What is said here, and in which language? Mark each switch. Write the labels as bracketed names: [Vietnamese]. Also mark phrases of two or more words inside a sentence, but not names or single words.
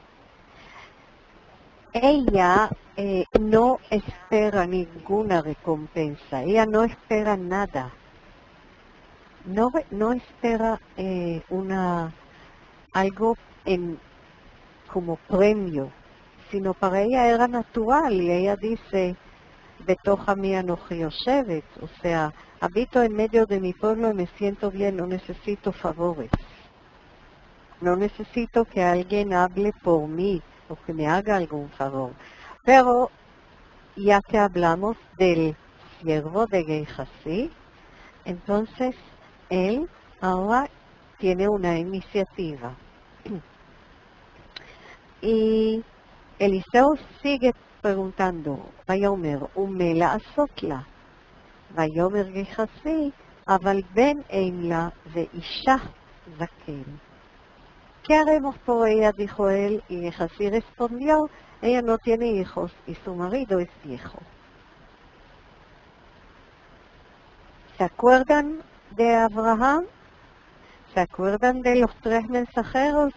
[Spanish] Ella no espera ninguna recompensa, ella no espera nada. No espera algo como premio, sino para ella era natural y ella dice, [Hebrew] בתוך עמי אנוכי יושבת, [Spanish] o sea, habito en medio de mi pueblo y me siento bien, no necesito favores. No necesito que alguien hable por mí o que me haga algún favor. Pero ya que hablamos del siervo de Gehazi, entonces él ahora tiene una iniciativa. Y Eliseo sigue preguntando, [Hebrew] ויאמר, ומה לעשות לה? ויאמר גחזי, אבל בן אין לה ואישה זקן. [Spanish] ¿Qué haremos por ella? Dijo él, y Gehazi respondió, ella no tiene hijos y su marido es viejo. ¿Se acuerdan de Abraham? ¿Se acuerdan de los 3 mensajeros?